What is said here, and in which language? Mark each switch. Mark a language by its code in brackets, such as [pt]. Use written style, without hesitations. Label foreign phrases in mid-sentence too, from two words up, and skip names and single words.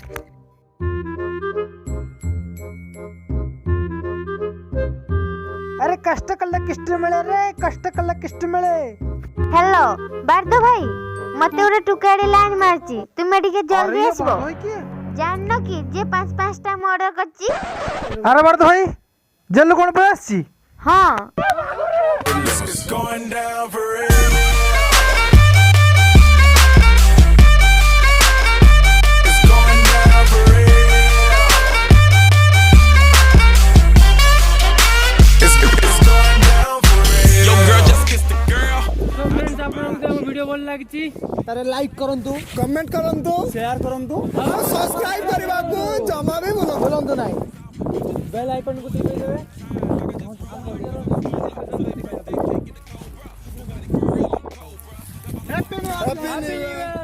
[or] ଆରେ କଷ୍ଟ କଲେ କିଷ୍ଟ ମିଳେ ରେ, କଷ୍ଟ କଲେ କିଷ୍ଟ ମିଳେ। ହ୍ୟାଲୋ ବାର୍ଦ ଭାଇ, ମତେ ଗୋଟେ ଟୁକାଡି ଲାଇନ ମାରିଛି, ତୁମେ ଟିକେ ଜଲ୍ଦି ଆସିବ। ଜାଣିନ କି ଯେ 5-5ଟା ମୁଁ ଅର୍ଡର କରିଛି। ଆରେ ବାର୍ଦ ଭାଇ, ଜେଲ କଣ ପାଇଁ ଆସିଛି? ହଁ [en] It's going down for real. It's going down for real. It's going down for real. Yo, girl, just kiss the girl. [or] তো फ्रेंड्स ଆପଣଙ୍କୁ ଆମ ଭିଡିଓ ଭଲ ଲାଗିଛି ତାରେ ଲାଇକ କରନ୍ତୁ କମେଣ୍ଟ କରନ୍ତୁ ସେୟାର କରନ୍ତୁ ଆଉ ସବସ୍କ୍ରାଇବ କରିବାକୁ ଜମା ବି ଭୁଲନ୍ତୁ ନାହିଁ [en] bell icon [or] କୁ ଟିପି ଦେବେ। [en] Happy New Year